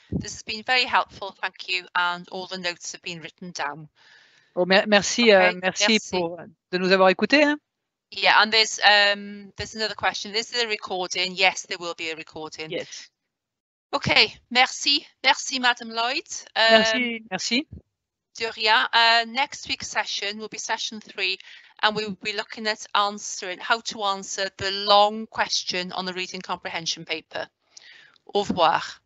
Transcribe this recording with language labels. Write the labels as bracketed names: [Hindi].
[English] This has been very helpful, thank you, and all the notes have been written down. [French] Oh, merci, merci de nous avoir écoutés. Hein? [English] Yeah, and there's another question. Is there a recording? Yes, there will be a recording. Yes. [French] Okay, merci, Madam Lloyd. Merci. De rien. [English] Next week's session will be session 3, and we will be looking at how to answer the long question on the reading comprehension paper. [French] Au revoir.